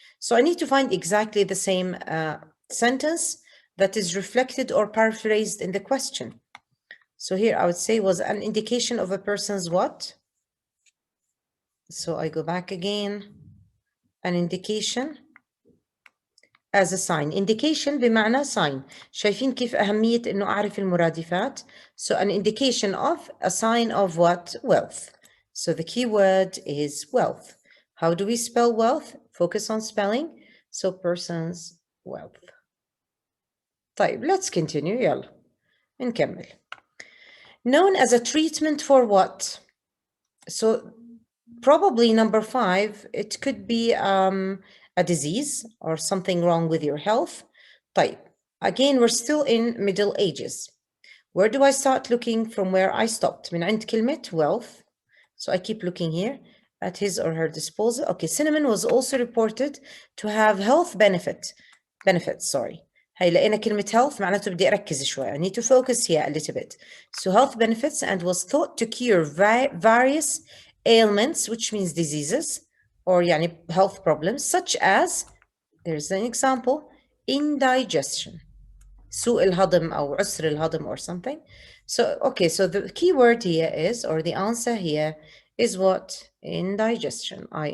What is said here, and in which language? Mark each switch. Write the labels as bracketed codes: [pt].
[en] So I need to find exactly the same sentence that is reflected or paraphrased in the question. So here I would say was an indication of a person's what? So I go back again. An indication as a sign. Indication بمعنى sign. [ar] شايفين كيف أهمية إنه أعرف المرادفات? [en] So an indication of a sign of what? Wealth. So the key word is wealth. How do we spell wealth? Focus on spelling. So person's wealth. طيب, let's continue. [ar] يلا نكمل. [en] Known as a treatment for what? So probably number 5, it could be a disease or something wrong with your health. طيب, again, we're still in Middle Ages. Where do I start looking from where I stopped? [ar] من عند كلمة wealth. [en] So I keep looking here at his or her disposal. Okay, cinnamon was also reported to have health benefits. [ar] هاي لقينا كلمة health معناته بدي أركز شوي. [en] I need to focus here a little bit. So health benefits, and was thought to cure various ailments, which means diseases, or يعني health problems, such as, there's an example, indigestion. [ar] سوء الهضم أو عسر الهضم or something. [en] So, okay, so the key word here is, or the answer here is what? Indigestion.